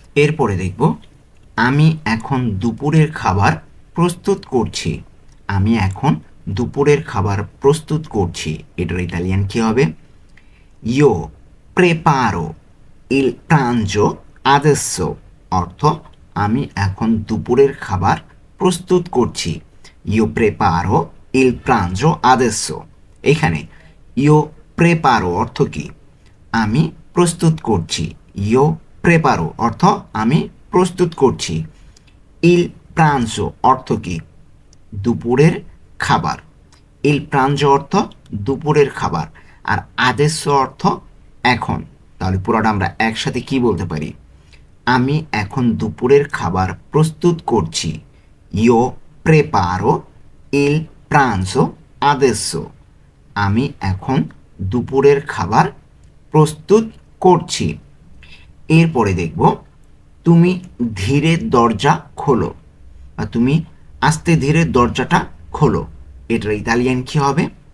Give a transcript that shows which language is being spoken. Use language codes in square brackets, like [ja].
[bn] এরপরে দেখব আমি এখন দুপুরের খাবার প্রস্তুত করছি। আমি এখন দুপুরের খাবার প্রস্তুত করছি, এটার ইতালিয়ান কি হবে? [it] Io preparo il pranzo adesso, [bn] অর্থ আমি এখন দুপুরের খাবার প্রস্তুত করছি। [it] Io preparo il pranzo adesso। [bn] এখানে [it] io preparo [bn] অর্থ কি? আমি প্রস্তুত করছি। [it] io preparo [bn] অর্থ আমি প্রস্তুত করছি। [it] il pranzo [bn] অর্থ কি? দুপুরের খাবার। [it] il pranzo [bn] অর্থ দুপুরের খাবার, আর adesso অর্থ এখন। তাহলে পুরোটা আমরা একসাথে কি বলতে পারি? আমি এখন দুপুরের খাবার প্রস্তুত করছি। [it] io preparo il pranzo adesso। [bn] আমি এখন দুপুরের খাবার প্রস্তুত করছি। এরপরে দেখব তুমি ধীরে দরজা খোলো, বা তুমি আস্তে ধীরে দরজাটা খোলো, এটার ইতালিয়ান কি হবে?